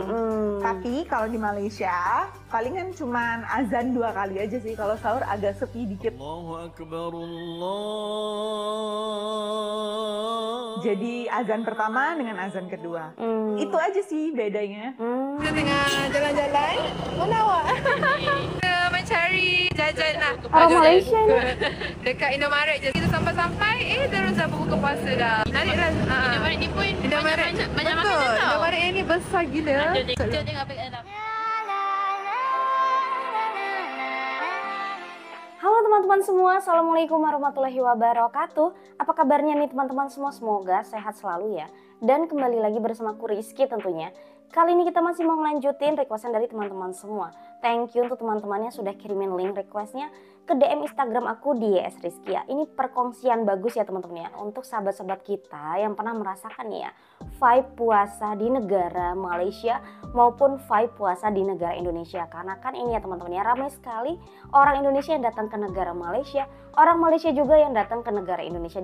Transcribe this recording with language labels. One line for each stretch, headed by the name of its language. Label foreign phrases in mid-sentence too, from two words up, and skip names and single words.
Indonesian: Tapi kalau di Malaysia palingan cuman azan 2 kali aja sih, kalau sahur agak sepi dikit.
Arabic: الله أكبر، الله.
Indonesian: Jadi azan pertama dengan azan kedua. Itu aja sih bedanya.
Malay: Kita tengah jalan-jalan, mana awak? Mencari jajan lah. Orang Malaysia ni. Dekat Indomaret je. Kita sampai-sampai, terus dah buka puasa dah. Nariklah. Indomaret ni pun banyak makanan tau. Indomaret yang ni besar gila. Kita tengok apa kat dalam.
Indonesian: Halo teman-teman semua,
Arabic: السلام عليكم ورحمة الله وبركاته.
Indonesian: Apa kabarnya nih teman-teman semua? Semoga sehat selalu ya. Dan kembali lagi bersama aku Rizky tentunya. Kali ini kita masih mau melanjutin requestan dari teman-teman semua.
English: Thank you
Indonesian: untuk teman-teman yang sudah kirimin link requestnya ke DM Instagram aku di @rizkia. Ini perkongsian bagus ya teman-teman ya, untuk sahabat-sahabat kita yang pernah merasakan ya vibe puasa di negara Malaysia maupun vibe puasa di negara Indonesia. Karena kan ini ya teman-teman ya, ramai sekali orang Indonesia yang datang ke negara Malaysia, orang Malaysia juga yang datang ke negara Indonesia.